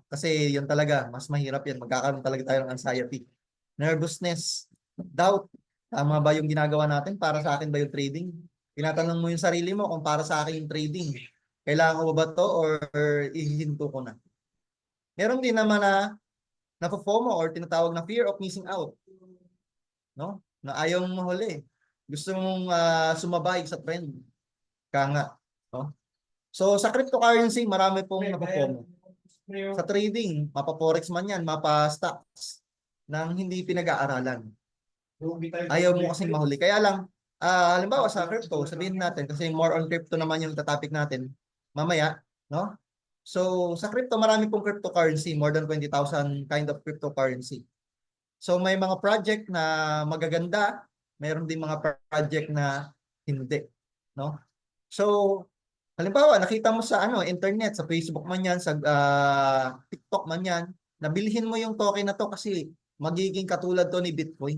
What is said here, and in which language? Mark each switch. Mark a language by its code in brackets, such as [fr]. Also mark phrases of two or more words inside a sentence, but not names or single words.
[tl] Kasi yun talaga, mas mahirap yan. Magkakaroon talaga tayo ng anxiety. [en] Nervousness, doubt. [tl] Tama ba yung ginagawa natin? Para sa akin ba yung trading? Tinatanong mo yung sarili mo kung para sa akin yung trading. Kailangan ko ba to or ihihinto ko na? Meron din naman na FOMO or tinatawag na [en] fear of missing out. [tl] No? Na ayaw mong mahuli. Gusto mong sumabay sa trend. Kaya nga. No? So sa cryptocurrency, marami pong FOMO. Sa trading, mapa-forex man yan, mapa-stocks nang hindi pinag-aaralan. Ayaw mo kasing mahuli. Kaya lang, halimbawa sa crypto, sabihin natin, kasi [en] more on crypto [tl] naman yung topic natin mamaya, no? So, sa crypto, marami pong cryptocurrency, [en] more than 20,000 kind of cryptocurrency. [tl] So, may mga project na magaganda, mayroon din mga project na hindi, no? So, halimbawa, nakita mo sa internet, sa Facebook man yan, sa TikTok man yan, nabilihin mo yung token na to kasi magiging katulad to ni Bitcoin.